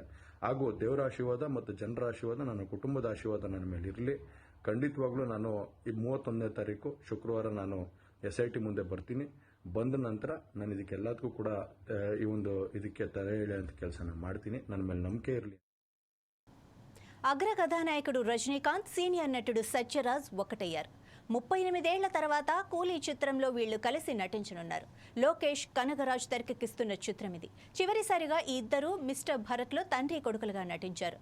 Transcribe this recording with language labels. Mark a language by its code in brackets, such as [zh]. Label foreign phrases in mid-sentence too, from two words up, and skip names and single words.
[kn] ಹಾಗೂ ದೇವರ ಆಶೀರ್ವಾದ ಮತ್ತು ಜನರ ಆಶೀರ್ವಾದ, ನನ್ನ ಕುಟುಂಬದ ಆಶೀರ್ವಾದ ನನ್ನ ಮೇಲೆ ಇರಲಿ. ಖಂಡಿತವಾಗ್ಲೂ ನಾನು ಈ 31ನೇ ತಾರೀಕು ಶುಕ್ರವಾರ ನಾನು SIT ಮುಂದೆ ಬರ್ತೀನಿ. ಬಂದ ನಂತರ ನಾನು ಇದಕ್ಕೆಲ್ಲದಕ್ಕೂ ಕೂಡ ಈ ಒಂದು ಇದಕ್ಕೆ ತಲೆ ಎಳೆಯುವಂಥ ಕೆಲಸನ ಮಾಡ್ತೀನಿ. ನನ್ನ ಮೇಲೆ ನಂಬಿಕೆ ಇರಲಿ. [te] అగ్ర కథానాయకుడు రజనీకాంత్ సీనియర్ నటుడు సత్యరాజ్ ఒకటయ్యారు. 38 ఏళ్ల తర్వాత కూలీ చిత్రంలో వీళ్లు కలిసి నటించనున్నారు. లోకేష్, కనగరాజ్ తెరకెక్కిస్తున్న చిత్రం ఇది. చివరిసారిగా ఈ ఇద్దరు మిస్టర్ భరత్లో తండ్రి కొడుకులుగా నటించారు.